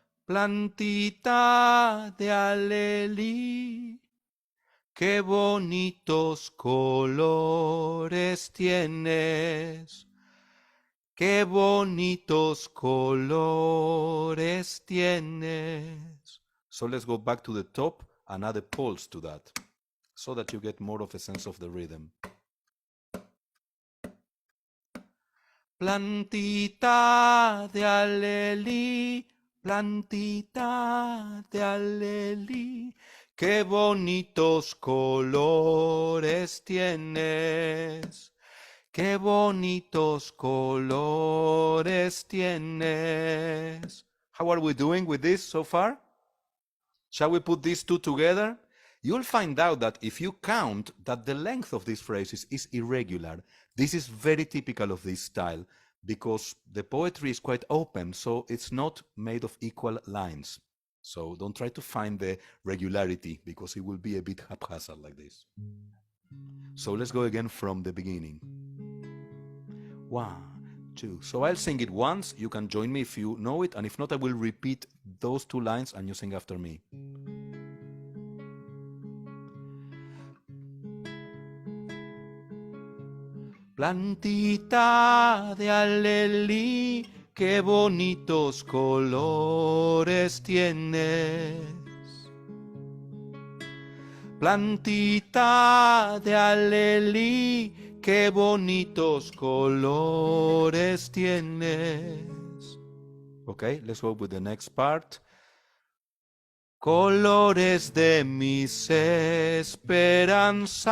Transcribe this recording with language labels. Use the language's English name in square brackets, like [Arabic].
[Spanish] Plantita de alelí, qué bonitos colores tienes. Qué bonitos colores tienes. [English] So let's go back to the top and add a pulse to that, so that you get more of a sense of the rhythm. [Spanish] Plantita de alelí, plantita de alelí, qué bonitos colores tienes. Qué bonitos colores tienes. [English] How are we doing with this so far? Shall we put these two together? You'll find out that if you count that the length of these phrases is irregular. This is very typical of this style because the poetry is quite open, so it's not made of equal lines. So don't try to find the regularity because it will be a bit haphazard like this. So let's go again from the beginning. 1, 2. So I'll sing it once. You can join me if you know it, and if not, I will repeat those 2 lines and you sing after me. [Spanish] Plantita de alelí, qué bonitos colores tienes. Plantita de alelí, qué bonitos colores tienes. [English] Okay, let's go with the next part. [Spanish] Colores de mis esperanzas.